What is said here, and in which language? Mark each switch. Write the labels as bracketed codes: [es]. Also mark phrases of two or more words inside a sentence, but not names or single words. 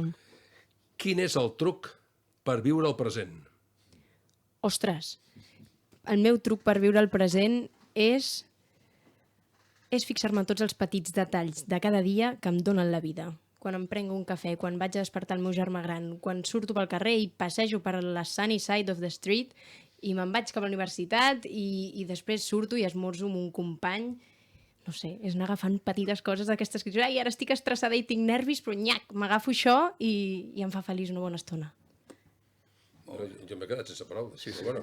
[ca] Quin és el truc per viure el present? Ostres, el meu truc per viure el present és fixar-me en tots els petits detalls de cada dia que em donen la vida. Quan em prenc un cafè, quan vaig a despertar el meu germà gran, quan surto pel carrer i passejo per la [en] sunny side of the street [ca] i me'n vaig cap a la universitat i després surto i esmorzo amb un company. No sé, és anar agafant petites coses d'aquestes que dius, ai, ara estic estressada i tinc nervis, però nyac, m'agafo això i em fa feliç una bona estona. Jo m'he quedat sense paraules. Sí, bueno.